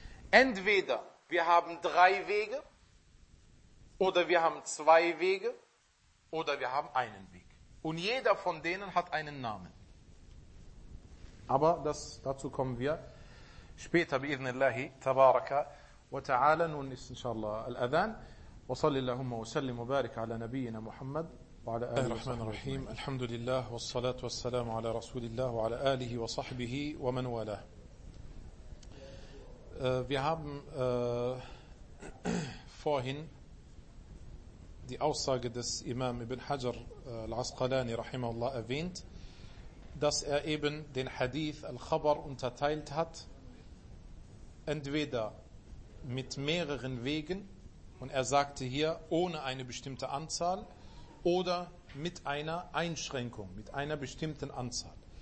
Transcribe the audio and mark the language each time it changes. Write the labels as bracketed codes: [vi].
[de] Entweder wir haben drei Wege oder wir haben zwei Wege oder wir haben einen Weg. Und jeder von denen hat einen Namen. Aber dazu kommen wir später bi idhnillahi tabaraka wa ta'ala. Nun ist inshallah al-adhan. [ar] Wa salli allahumma wa sallim wa barik ala nabiyyina Muhammad. بسم الله الرحمن الرحيم الحمد لله والصلاة والسلام على رسول الله وعلى آله وصحبه ومن والاه. [de] Wir haben vorhin die Aussage des Imam Ibn Hajar al-Asqalani rahimahullah erwähnt, dass er eben den Hadith al-Khabar unterteilt hat, entweder mit mehreren Wegen, und er sagte hier ohne eine bestimmte Anzahl, oder mit einer Einschränkung, mit einer bestimmten Anzahl.